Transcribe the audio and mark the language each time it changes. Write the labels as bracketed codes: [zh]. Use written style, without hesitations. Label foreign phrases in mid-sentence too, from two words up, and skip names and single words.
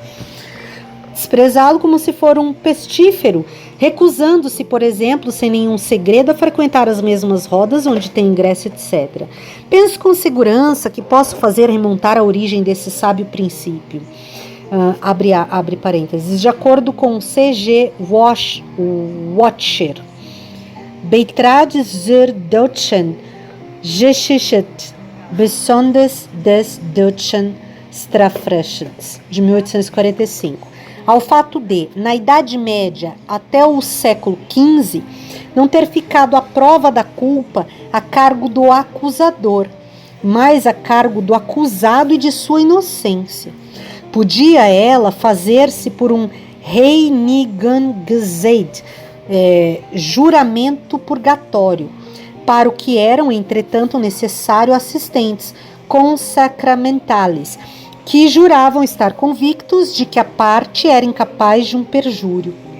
[pt] Desprezá-lo como se for um pestífero, recusando-se, por exemplo, sem nenhum segredo, a frequentar as mesmas rodas onde tem ingresso, etc. Penso com segurança que posso fazer remontar a origem desse sábio princípio. Abre parênteses. De acordo com C.G. Watcher, Beitrag zur deutschen Geschichte besonders des deutschen Strafrechts, de 1845. Ao fato de, na Idade Média até o século XV, não ter ficado a prova da culpa a cargo do acusador, mas a cargo do acusado e de sua inocência. Podia ela fazer-se por um Heiligengesetz, juramento purgatório, para o que eram, entretanto, necessário assistentes consacramentales, que juravam estar convictos de que a parte era incapaz de um perjúrio.